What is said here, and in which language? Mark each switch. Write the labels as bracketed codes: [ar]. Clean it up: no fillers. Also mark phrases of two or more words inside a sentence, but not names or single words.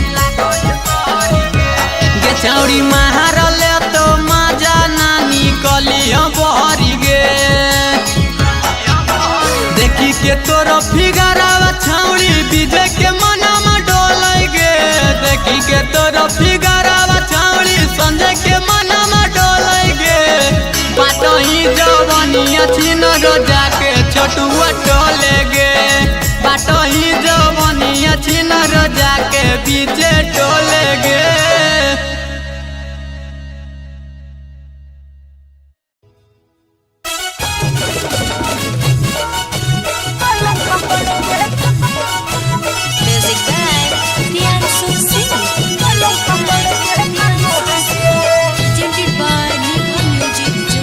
[mai] छौड़ी मारले तो मजा ना निकली बहरी गे देखी के तोरो फिगरावा छौड़ी विजय के मनमा डोलै गे देखी के तोरो फिगरावा छौड़ी संजय के मनमा डोलै गे बाटो ही जवनिया छिनर जाके छोटुआ टोले गे बाटो ही जवनिया छिनर जाके बीचे टोले गे [en] music by प्रियांशु सिंह presented by Niva Music